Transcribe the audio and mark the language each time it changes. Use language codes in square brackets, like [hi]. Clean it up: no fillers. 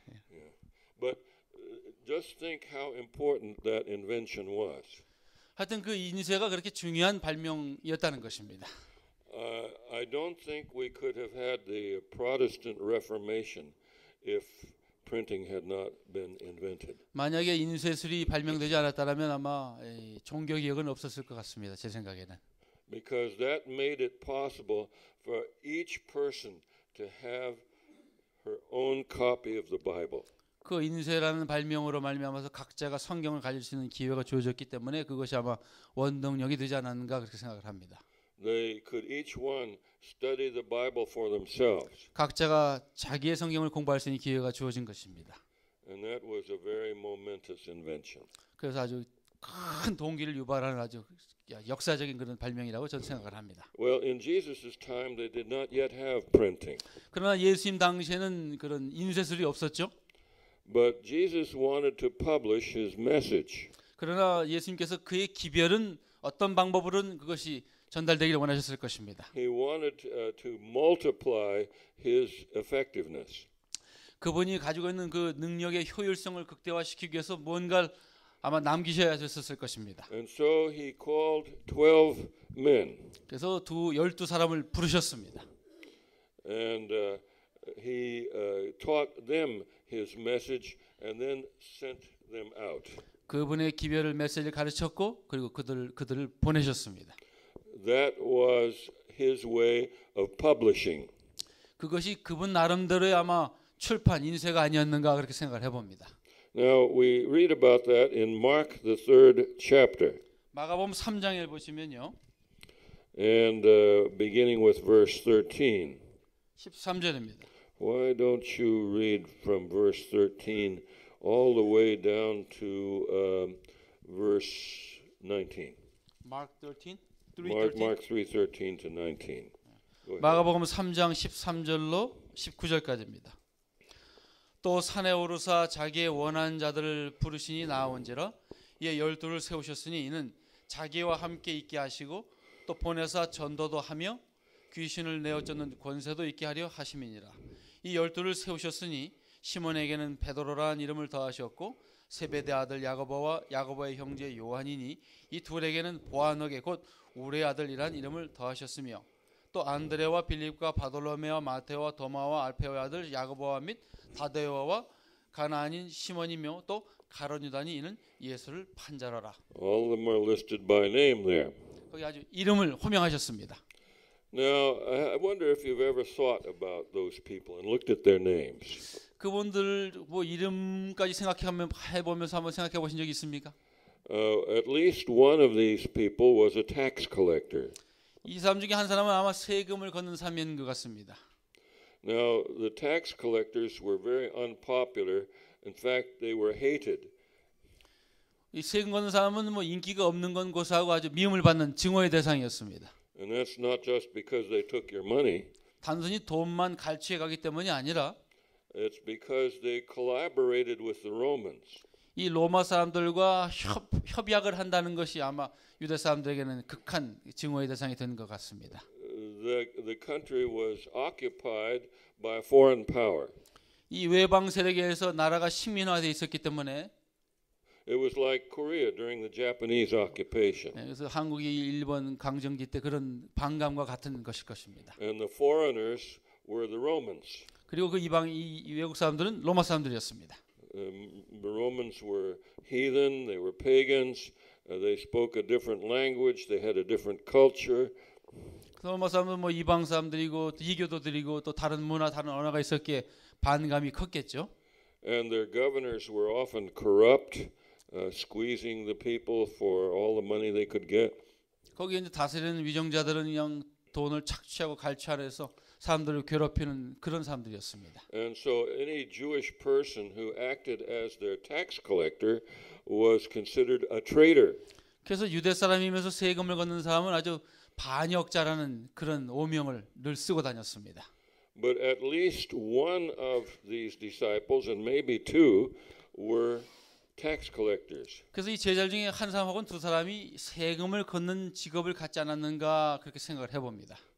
[en] Yeah. But just think how important that invention was. [ko] 하여튼 그 인쇄가 그렇게 중요한 발명이었다는 것입니다. [en] I don't think we could have had the Protestant Reformation if printing had not been invented. [ko] 만약에 인쇄술이 발명되지 않았다면 아마 종교 개혁은 없었을 것 같습니다. 제 생각에는. [en] because that made it possible for each person to have her own copy of the Bible. [ko] 그 인쇄라는 발명으로 말미암아서 각자가 성경을 가질 수 있는 기회가 주어졌기 때문에 그것이 아마 원동력이 되지 않았는가 그렇게 생각을 합니다. [en] They could each one study the Bible for themselves. [ko] 각자가 자기의 성경을 공부할 수 있는 기회가 주어진 것입니다. [en] And that was a very momentous invention. [ko] 그래서 아주 큰 동기를 유발하는 아주 역사적인 그런 발명이라고 저는 생각을 합니다. [en] Well, in Jesus' time, they did not yet have printing. [ko] 그러나 예수님 당시에는 그런 인쇄술이 없었죠. [en] But Jesus wanted to publish his message. [ko] 그러나 예수님께서 그의 기별은 어떤 방법으로는 그것이 전달되기를 원하셨을 것입니다. [en] He wanted to multiply his effectiveness. [ko] 그분이 가지고 있는 그 능력의 효율성을 극대화시키기 위해서 뭔가를 아마 남기셔야 됐었을 것입니다. [en] And so he called 12 men. [ko] 그래서 12사람을 부르셨습니다. [en] And he taught them his message and then sent them out. [ko] 그분의 기별을 메시지를 가르쳤고 그리고 그들을 보내셨습니다. [en] That was his way of publishing. [ko] 그것이 그분 나름대로의 아마 출판 인쇄가 아니었는가 그렇게 생각을 해봅니다. [en] Now we read about that in Mark the 3rd chapter. [ko] 마가복음 3장을 보시면요. [en] And beginning with verse 13. [ko] 13절입니다. [en] Why don't you read from verse 13 all the way down to verse 19? Mark 13? Mark 3:13 to 19. [ko] 마가복음 3장 13절로 19절까지입니다. 또 산에 오르사 자기의 원한 자들을 부르시니 나아온지라 이에 12를 세우셨으니 이는 자기와 함께 있게 하시고 또 보내사 전도도 하며 귀신을 내어 쫓는 권세도 있게 하려 하심이니라. 이 12를 세우셨으니 시몬에게는 베드로라는 이름을 더하셨고 세베대 아들 야고보와 야고보의 형제 요한이니 이 둘에게는 보아너게 곧 우레의 아들이란 이름을 더하셨으며 또 안드레와 빌립과 바돌로메와 마테오와 도마와 알페오의 아들 야고보와 및 다데오와 가나안인 시몬이며 또 가룟유다니 이는 예수를 판자라라. [en] All of them are listed by name there. [ko] 거기 아주 이름을 호명하셨습니다. [en] Now, I wonder if you've ever thought about those people and looked at their names. [ko] 그분들 뭐 이름까지 해보면서 한번 생각해 보신 적 있습니까? [en] At least one of these people was a tax collector. [ko] 이 사람 중에 한 사람은 아마 세금을 걷는 사람인 것 같습니다. [en] Now, the tax collectors were very unpopular. In fact, they were hated. [ko] 이 세금 걷는 사람은 뭐 인기가 없는 건 고사하고 아주 미움을 받는 증오의 대상이었습니다. [en] And that's not just because they took your money. [ko] 단순히 돈만 갈취해 가기 때문이 아니라 [en] It's because they collaborated with the Romans. [ko] 이 로마 사람들과 협약을 한다는 것이 아마 유대 사람들에게는 극한 증오의 대상이 된 것 같습니다. [en] The country was occupied by foreign power. [ko] 이 외방 세력에 의해서 나라가 식민화되어 있었기 때문에 [en] It was like Korea during the Japanese occupation. [ko] 그래서 한국이 일본 강점기 때 그런 반감과 같은 것일 것입니다. [en] And the foreigners were the Romans. [ko] 그리고 그 이 외국 사람들은 로마 사람들이었습니다. [en] The Romans were heathen, they were pagans, they spoke a different language, they had a different culture. [ko] 로마 사람은 뭐 이방 사람들이고 또 이교도들이고 또 다른 문화, 다른 언어가 있었기에 반감이 컸겠죠. [en] And their governors were often corrupt, squeezing the people for all the money they could get. [ko] 거기에 이제 다스리는 위정자들은 그냥 돈을 착취하고 갈취하려서 사람들을 괴롭히는 그런 사람들이었습니다. [en] And so any Jewish person who acted as their tax collector was considered a traitor. [ko] 그래서 유대 사람이면서 세금을 걷는 사람은 아주 반역자라는 그런 오명을 늘 쓰고 다녔습니다. [en] But at least one of these disciples, and maybe two, were tax collectors. [ko] 그래서 이 제자 중에 한 사람 혹은 두 사람이 세금을 걷는 직업을 갖지 않았는가 그렇게 생각을 해봅니다.